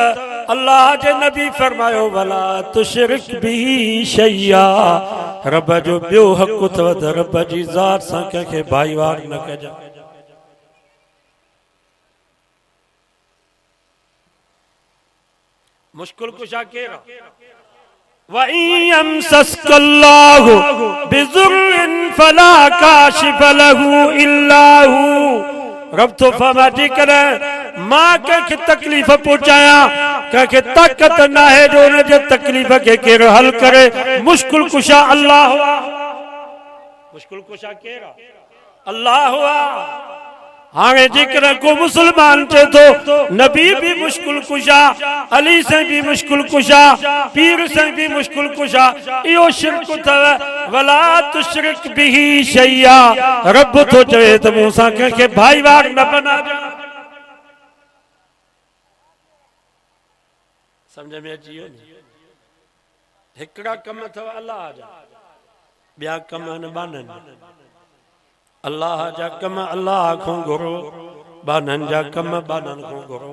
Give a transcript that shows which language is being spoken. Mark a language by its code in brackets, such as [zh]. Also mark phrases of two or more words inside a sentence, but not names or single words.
[sd] अल्लाह जे नबी फरमायो भला [ar] تشرك به شيئا. [sd] रब जो ॿियो हक़ अथव त रब जी ज़ात सां कंहिंखे भाईवार न कजां। मुश्किल कुशा केरु आहे? [ar] وإن يمسسك الله بضر فلا كاشف له إلا هو. [sd] रब तो फरमा जेकर मां कंहिंखे तकलीफ़ पहुचायां, कंहिंखे ताक़त न आहे जो हुन जे तकलीफ़ खे केरु हल करे। मुश्किल कुशा अल्लाह हुआ। मुश्किल कुशा केरु आहे? अल्लाह हुआ। हाणे जेकर को मुसलमान चए थो नबी भी मुश्किल कुशा, अली साईं भी मुश्किल कुशा, पीर साईं भी मुश्किल कुशा, इहो शिरक अथव। [ar] ولا تشرك به شيئا. [sd] रब तो चवे त मूंसां कंहिंखे भाईवार न बणाजां। समझ में अची वियो? हिकिड़ा कम अथव अल्लाह जा, ॿिया कम न बाननि। अल्लाह जा कम अल्लाह खां घुरो, बाननि जा कम बाननि खां घुरो।